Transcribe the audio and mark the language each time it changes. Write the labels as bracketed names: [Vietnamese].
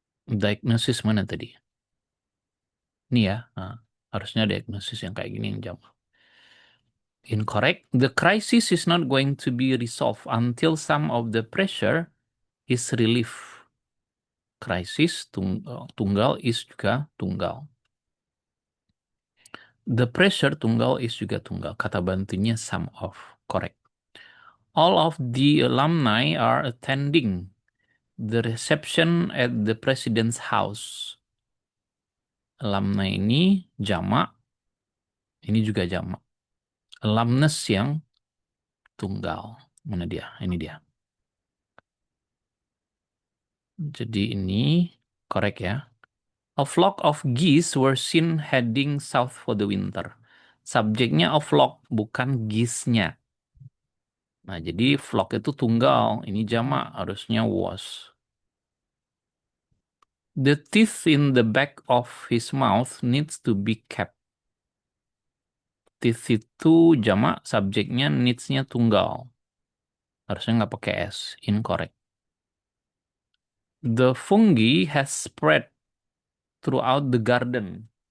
[Indonesian] Diagnosis mana tadi? Ini ya, nah, harusnya diagnosis yang kayak gini yang jamak. [English] Incorrect. The crisis is not going to be resolved until some of the pressure is relieved. [Indonesian] Crisis tunggal is juga tunggal. The pressure tunggal is juga tunggal. Kata bantunya some of. [English] Correct. All of the alumni are attending the reception at the president's house. [Indonesian] Alumni ini jamak. Ini juga jamak. Alumnus yang tunggal. Mana dia? Ini dia. Jadi ini correct ya. [English] A flock of geese were seen heading south for the winter. [Indonesian] Subjeknya a flock, bukan geese-nya. Nah, jadi flock itu tunggal. Ini jamak, harusnya was. [English] The teeth in the back of his mouth needs to be kept. [Indonesian] Teeth itu jamak, subjeknya needs-nya tunggal. Harusnya nggak pakai S. [English] Incorrect. The fungi has spread throughout the garden.